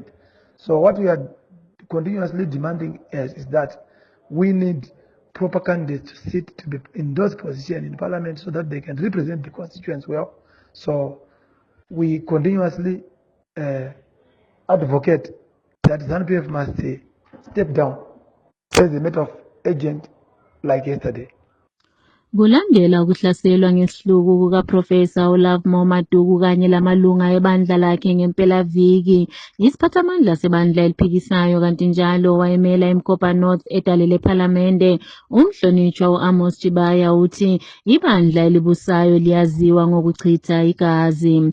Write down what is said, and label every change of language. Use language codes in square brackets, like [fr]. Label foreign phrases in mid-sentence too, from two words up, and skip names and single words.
[en] So what we are continuously demanding is that we need proper candidates to sit to be in those positions in parliament so that they can represent the constituents well. So we continuously advocate that ZANU-PF must step down as a matter of agent like yesterday. [nd] Kulandela ukuhlaselwa ngesihluku kukaProfessor Olavmo Maduku kanye lamalunga ebandla lakhe ngempelaviki, isiphathamandla sebandla eliphikisayo kanti njalo wayemela eMkopa North edalele ePhalamende, umhlonitshwa uAmos Chibaya uthi ibandla elibusayo liyaziwa ngokuchitha igazi.